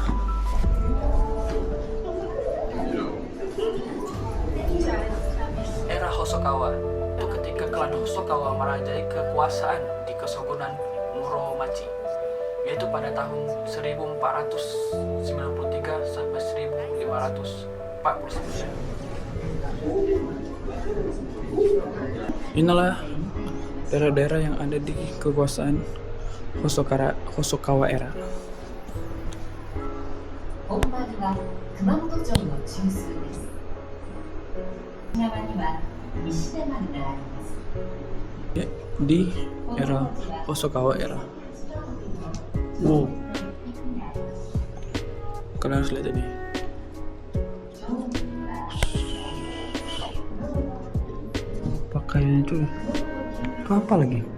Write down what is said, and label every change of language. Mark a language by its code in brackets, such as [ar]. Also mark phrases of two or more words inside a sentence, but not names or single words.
[id] Era Hosokawa itu ketika klan Hosokawa merajai kekuasaan di Kesogonan Muromachi, yaitu pada tahun 1493 sampai 1549. Inilah daerah-daerah yang ada di kekuasaan Hosokawa era. [ja] 本丸は熊本城の中枢です。側には西出丸があります。 [id] Ya, di era Hosokawa era. Wow. Kalian harus lihat ini. Pakaiannya itu apa lagi?